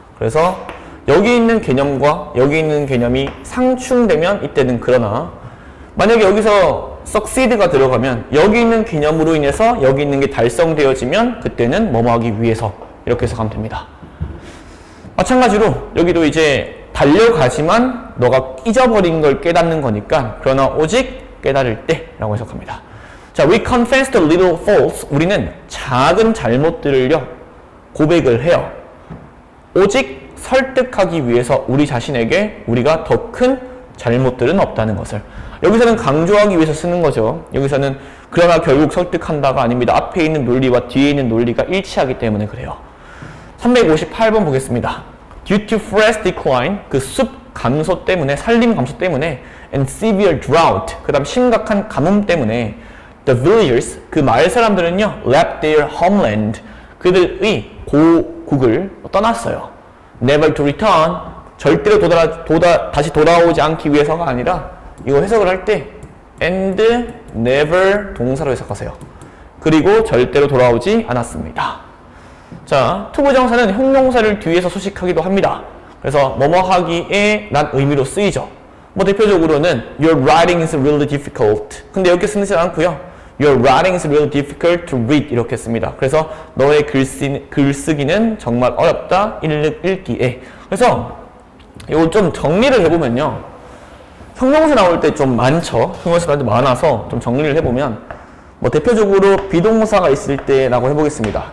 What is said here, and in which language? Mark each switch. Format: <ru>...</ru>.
<ko>그래서 여기 있는 개념과 여기 있는 개념이 상충되면 이때는 그러나, 만약에 여기서 succeed가 들어가면 여기 있는 개념으로 인해서 여기 있는 게 달성되어지면 그때는 뭐뭐 하기 위해서 이렇게 해석하면 됩니다. 마찬가지로 여기도 이제 달려가지만 너가 잊어버린 걸 깨닫는 거니까 그러나 오직 깨달을 때 라고 해석합니다.</ko> <en>자, we confess the little faults.</en> <ko>우리는 작은 잘못들을요 고백을 해요. 오직 설득하기 위해서 우리 자신에게 우리가 더 큰 잘못들은 없다는 것을. 여기서는 강조하기 위해서 쓰는 거죠. 여기서는 그러나 결국 설득한다가 아닙니다. 앞에 있는 논리와 뒤에 있는 논리가 일치하기 때문에 그래요. 358번 보겠습니다.</ko> <en>Due to forest decline,</en> <ko>그 숲 감소 때문에, 산림 감소 때문에,</ko> <en>and severe drought,</en> <ko>그 다음 심각한 가뭄 때문에,</ko> <en>the villagers,</en> <ko>그 마을 사람들은요,</ko> <en>left their homeland,</en> <ko>그들의 고국을 떠났어요.</ko> <en>never to return,</en> <ko>절대로 다시 돌아오지 않기 위해서가 아니라, 이거 해석을 할 때, and never 동사로 해석하세요. 그리고 절대로 돌아오지 않았습니다. 자, 투부정사는 형용사를 뒤에서 수식하기도 합니다. 그래서 뭐뭐 하기에 란 의미로 쓰이죠. 뭐 대표적으로는</ko> <en>Your writing is really difficult.</en> <ko>근데 이렇게 쓰지 않고요.</ko> <en>Your writing is really difficult to read</en> <ko>이렇게 씁니다. 그래서 너의 글쓰기는 정말 어렵다 읽기에. 그래서 이거 좀 정리를 해보면요. 형용사 나올 때 좀 많죠. 형용사 나올 때 많아서 좀 정리를 해보면 뭐 대표적으로 비동사가 있을 때라고 해보겠습니다.</ko>